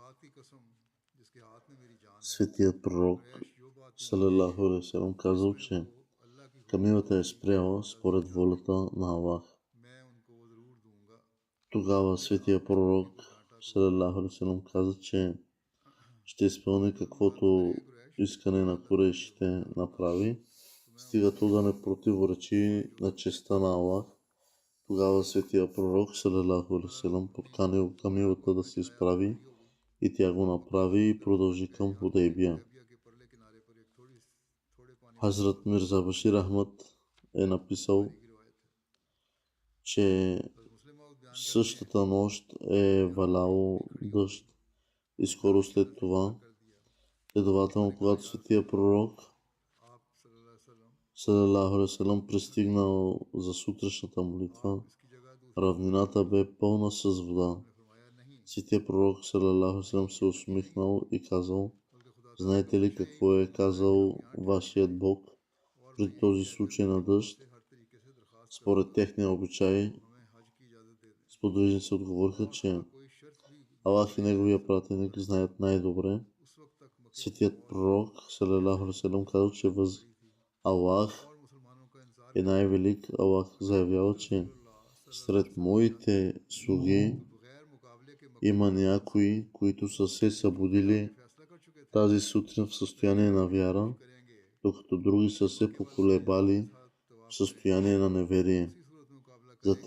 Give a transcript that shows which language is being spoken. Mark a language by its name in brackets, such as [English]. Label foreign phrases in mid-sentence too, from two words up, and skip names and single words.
[Bulgarian] Светият пророк [Arabic] صلى الله عليه وسلم [Bulgarian] казал, че камилата е спряла според волята на Аллах. Тогава светия пророк [Arabic] صلى الله عليه وسلم [Bulgarian] каза, че ще изпълни каквото искане на курейшите направи, стига то да не противоречи на честта на Аллах. Тогава светия пророк [Arabic] صلى الله عليه وسلم [Bulgarian] подканил камилата да се изправи и тя го направи и продължи към Худейбия. Хазрат Мирза Башир Ахмад е написал, че същата нощ е валяло дъжд и скоро след това, следователно, когато светия пророк [Arabic] صلى الله عليه وسلم [Bulgarian] пристигнал за сутрешната молитва, равнината бе пълна с вода. Светия пророк [Arabic] صلى الله عليه وسلم [Bulgarian] се усмихнал и казал: знаете ли какво е казал вашият Бог при този случай на дъжд? Според техния обичай, сподвижници отговориха, че Аллах и неговия пратеник знаят най-добре. Светият пророк [Arabic] صلى الله عليه وسلم [Bulgarian] казал, че Аллах е най-велик. Аллах заявява, че сред моите слуги има някои, които са се събудили тази сутрин в състояние на вяра, докато други са се поколебали в състояние на неверие.